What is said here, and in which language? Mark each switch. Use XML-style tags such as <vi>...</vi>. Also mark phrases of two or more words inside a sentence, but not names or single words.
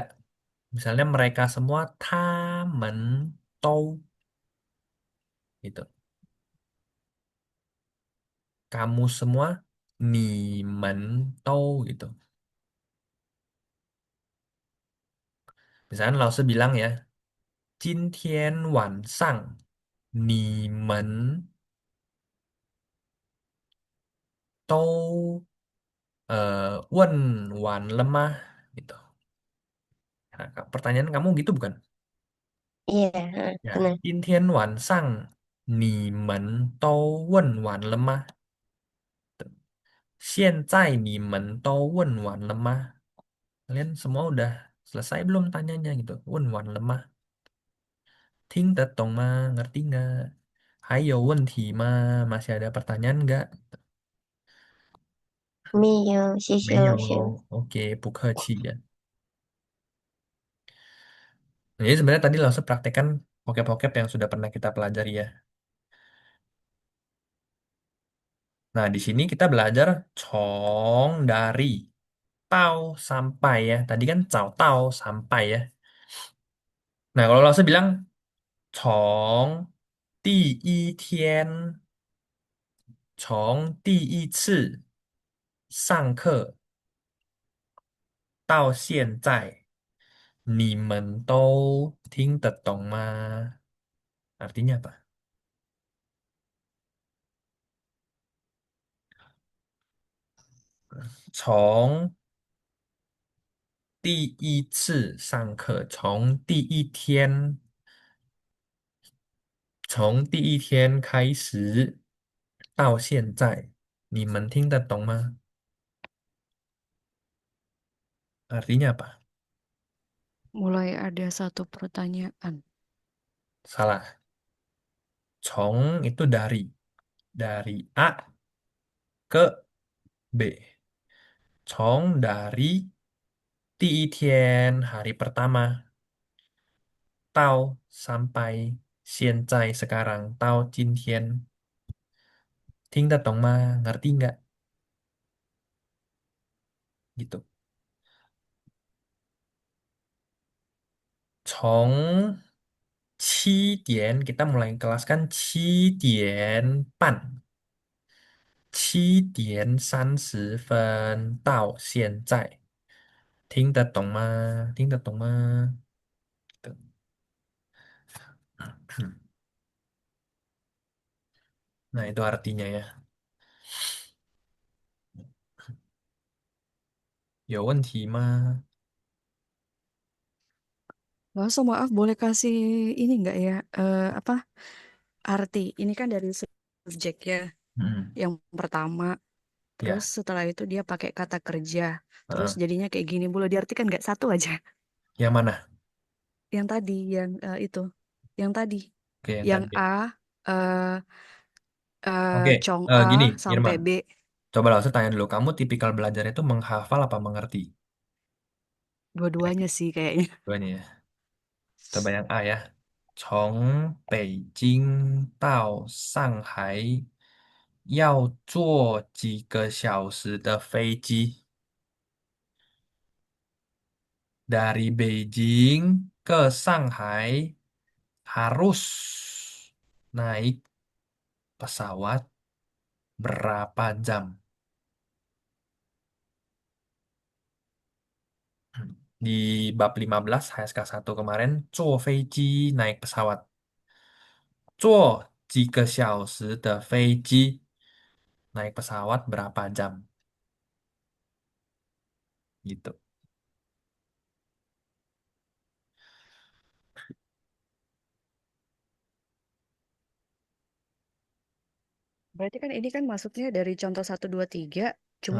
<id>Misalnya mereka semua</id> <zh>他们都</zh> <id>gitu. Kamu semua</id> <zh>你们都</zh> <id>gitu. Misalnya Lause bilang ya,</id> <zh>今天晚上你们都问完了吗?</zh> <id>Gitu. Nah, pertanyaan kamu gitu bukan? iya, Ya, benar.</id> <zh>今天晚上你们都问完了吗? 现在你们都问完了吗?</zh> <id>Kalian semua udah selesai belum tanyanya gitu?</id> <zh>问完了吗? 听得懂吗?</zh> <id>Ngerti nggak?</id> <zh>还有问题吗?</zh> <id>Masih ada pertanyaan nggak?</id> <zh>没有，谢谢没有老师。哦。Oke, 不客气 ya.</zh> <id>Jadi sebenarnya tadi langsung praktekkan vocab-vocab yang sudah pernah kita pelajari ya. Nah, di sini kita belajar cong dari tao sampai ya. Tadi kan</id> <zh>从到</zh> <id>sampai ya. Nah, kalau langsung bilang</id> <zh>从第一天，从第一次上课到现在，你们都听得懂吗?</zh> <id>Artinya apa?</id> <zh>从第一次上课，从第一天开始到现在，你们听得懂吗 ？</zh> <id>Artinya apa? Mulai ada satu pertanyaan. Salah. Cong itu dari A ke B. Cong dari 第一天 hari pertama, tao sampai 现在 sekarang,</id> <zh>到今天. 听得懂吗?</zh> <id>Ngerti nggak? Gitu.</id> <zh>从7点</zh> <id>kita mulai kelas kan</id> <zh>7点半7点30分到现在听得懂吗？听得懂吗？</zh> <id>Gitu. Nah, itu artinya ya.</id> <zh>有问题吗?</zh> <id>Langsung maaf, boleh kasih ini nggak ya? Apa arti? Ini kan dari subjek ya, Hmm, yang pertama. Terus ya. setelah itu dia pakai kata kerja. Terus Heeh. jadinya kayak gini. Boleh diartikan nggak satu aja? Yang mana? Yang tadi, yang itu, yang tadi, Oke, yang yang tadi. A, eh Oke, Cong gini, A sampai Irman. B, Coba langsung tanya dulu. Kamu tipikal belajar itu menghafal apa mengerti? dua-duanya sih kayaknya. Duanya ya. Coba yang A ya.</id> <zh>从北京到上海要坐几个小时的飞机 ？</zh> <id>Dari Beijing ke Shanghai harus naik pesawat berapa jam? Di bab 15 HSK 1 kemarin,</id> <zh>坐飞机</zh> <id>naik pesawat.</id> <zh>坐几个小时的飞机</zh> <id>naik pesawat berapa jam? Gitu. Berarti kan ini kan maksudnya dari contoh satu 2 3 cuma</id>